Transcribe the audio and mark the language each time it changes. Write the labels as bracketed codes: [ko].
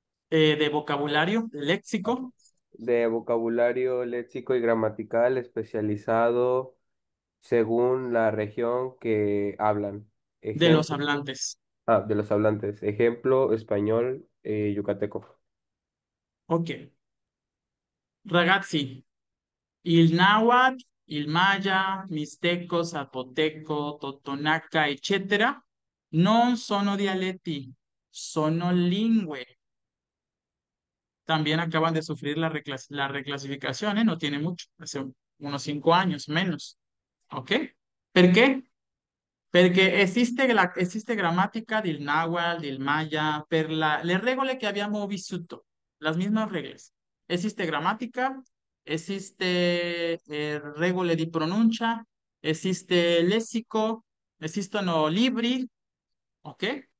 [es] De vocabulario, léxico, De vocabulario léxico y gramatical especializado según la región que hablan. de los hablantes. de los hablantes. Ejemplo, español, yucateco. Ok. [it] Ragazzi, il náhuatl, il maya, mixteco, zapoteco, totonaca, eccetera, non sono dialetti, sono lingue. [es] También acaban de sufrir la reclasificación, ¿eh? No tiene mucho, hace unos 5 años menos. ¿Ok? ¿Por qué? [it] Perché esiste grammatica del náhuatl, del maya, per le regole che abbiamo vissuto, [es] las mismas reglas. [it] Esiste grammatica, esiste regole di pronuncia, esiste lessico, esistono libri, ok?